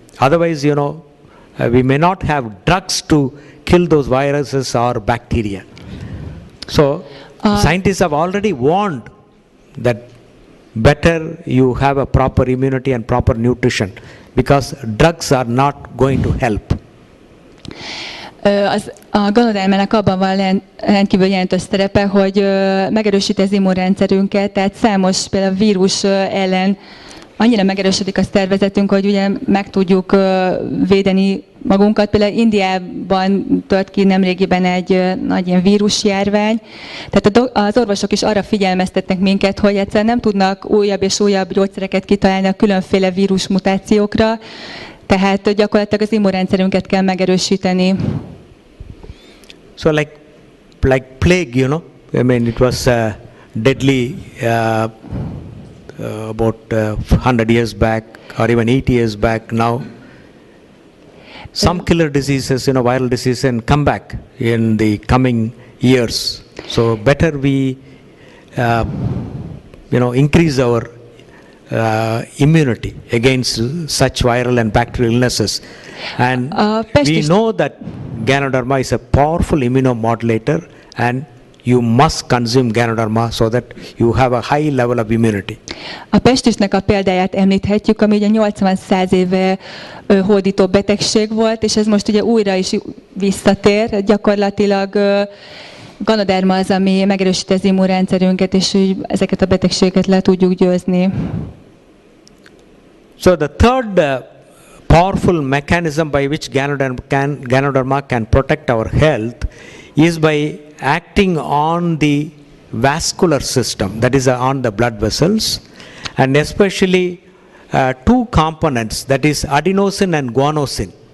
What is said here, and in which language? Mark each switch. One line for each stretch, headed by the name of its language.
English: Otherwise, we may not have drugs to kill those viruses or bacteria. So, scientists have already warned that better you have a proper immunity and proper nutrition, because drugs are not going to help.
Hungarian: A ganodermának abban van rendkívül jelentős szerepe, hogy megerősíti az immunrendszerünket, tehát számos például vírus ellen annyira megerősödik a szervezetünk, hogy ugye meg tudjuk védeni magunkat. Például Indiában tört ki nemrégiben egy nagy ilyen vírusjárvány. Tehát az orvosok is arra figyelmeztetnek minket, hogy egyszerűen nem tudnak újabb és újabb gyógyszereket kitalálni a különféle vírusmutációkra, tehát gyakorlatilag az immunrendszerünket kell megerősíteni.
English: So like plague, I mean it was deadly about 100 years back or even 80 years back. Now some killer diseases, viral diseases, and come back in the coming years. So better we increase our immunity against such viral and bacterial illnesses. And we know that Ganoderma is a powerful immunomodulator, and you must consume Ganoderma so that you have a high level of immunity.
Hungarian: A pestisnek a példáját említhetjük, ami ugye 80-100 éve hódító betegség volt, és ez most ugye újra is visszatér. Gyakorlatilag Ganoderma az, ami megerősíti az immunrendszerünket, és úgy ezeket a betegségeket le tudjuk győzni.
English: So the third powerful mechanism by which Ganoderma can protect our health is by acting on the vascular system, that is on the blood vessels, and especially two components, that is adenosine and guanosine.